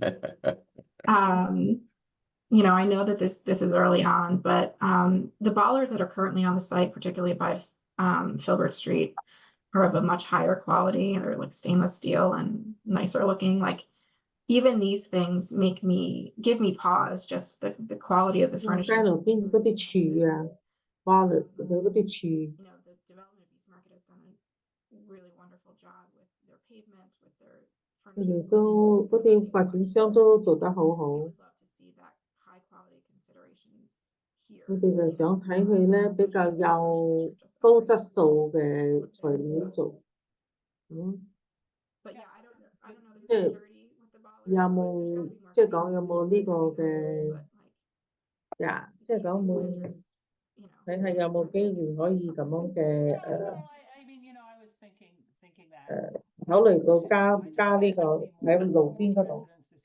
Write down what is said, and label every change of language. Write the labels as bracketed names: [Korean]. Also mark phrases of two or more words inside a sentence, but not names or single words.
[English] I know that this is early on, but the bollards that are currently on the site, particularly by Filbert Street, are of a much higher quality. They're like stainless steel and nicer looking. Like even these things give me pause. Just the quality of the furniture. [Cantonese] 街路邊嗰啲柱啊，bollards 佢嗰啲柱。 [English] The development of East Market has done a really wonderful job with their pavement, with their [Cantonese] 佢哋都嗰啲發展商都做得好好。佢哋就想睇佢咧比較有高質素嘅材料做，即係有冇即係講有冇呢個嘅即係講會睇下有冇機會可以咁樣嘅考慮到加呢個喺路邊嗰度。